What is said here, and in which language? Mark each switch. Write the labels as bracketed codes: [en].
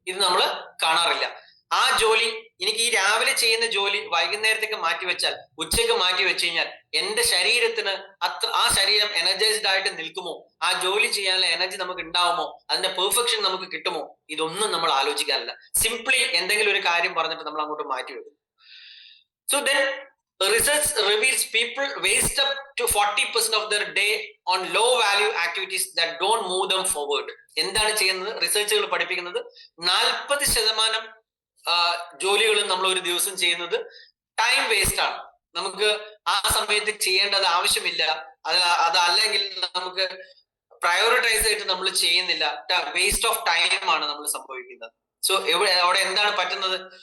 [ml] ഇത് നമ്മൾ കാണാറില്ല. ആ ജോലി എനിക്ക് ഈ രാവിലെ ചെയ്യുന്ന ജോലി വൈകുന്നേരത്തേക്ക് മാറ്റിവെച്ചാൽ, ഉച്ചയ്ക്ക് മാറ്റി വെച്ച് കഴിഞ്ഞാൽ എന്റെ ശരീരത്തിന് ആ ശരീരം എനർജൈസ്ഡ് ആയിട്ട് നിൽക്കുമോ? ആ ജോലി ചെയ്യാനുള്ള എനർജി നമുക്ക് ഉണ്ടാവുമോ? അതിന്റെ പെർഫെക്ഷൻ നമുക്ക് കിട്ടുമോ? ഇതൊന്നും നമ്മൾ ആലോചിക്കാറില്ല. സിംപ്ലി എന്തെങ്കിലും ഒരു കാര്യം പറഞ്ഞിട്ട് നമ്മൾ അങ്ങോട്ട് മാറ്റിവെക്കും. [en] So then research reveals people waste up to 40% of their day on low value activities that don't move them forward. [ml] എന്താണ് ചെയ്യുന്നത്? റിസർച്ചുകൾ പഠിപ്പിക്കുന്നത് 40% ജോലികളും നമ്മൾ ഒരു ദിവസം ചെയ്യുന്നത് ടൈം വേസ്റ്റ് ആണ്. നമുക്ക് ആ സമയത്ത് ചെയ്യേണ്ടത് ആവശ്യമില്ല, അതല്ലെങ്കിൽ നമുക്ക് പ്രയോറിറ്റൈസ് ആയിട്ട് നമ്മൾ ചെയ്യുന്നില്ല. വേസ്റ്റ് ഓഫ് ടൈം ആണ് നമ്മൾ സംഭവിക്കുന്നത്. സോ അവിടെ എന്താണ് പറ്റുന്നത്?